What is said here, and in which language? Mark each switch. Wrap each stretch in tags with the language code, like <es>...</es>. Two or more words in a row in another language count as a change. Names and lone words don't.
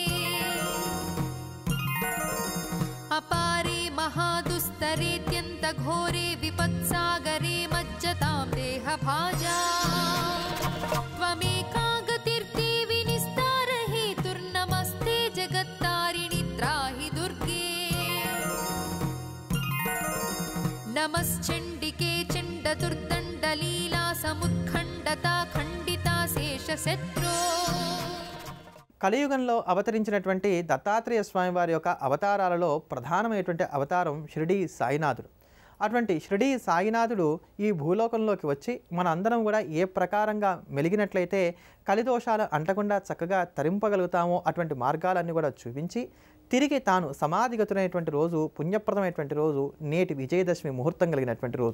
<sa>अपारे महादुस्तरेत्यन्तघोरे विपत्सागरे मज्जतां देहभाजा त्वमेका गतिर्देवि निस्तारहेतुर्नमस्ते जगत्तारिणि त्राहि दुर्गे नमश्चण्डिके चण्डदुर्दण्डलीला समुत्खण्डता खण्डिता शेषशत्रो</sa> <te>కలియుగంలో అవతరించినటువంటి దత్తాత్రేయ స్వామి వారి యొక్క అవతారాలలో ప్రధానమైనటువంటి అవతారం షిరిడీ సాయినాథుడు. అటువంటి షిరిడీ సాయినాథుడు ఈ భూలోకంలోకి వచ్చి మన అందరం కూడా ఏ ప్రకారంగా మెలిగినట్లయితే కలిదోషాలు అంటకుండా చక్కగా తరింపగలుగుతామో అటువంటి మార్గాలన్నీ కూడా చూపించి తిరిగి తాను సమాధిగతులైనటువంటి రోజు, పుణ్యప్రదమైనటువంటి రోజు నేటి విజయదశమి ముహూర్తం కలిగినటువంటి రోజు.</te>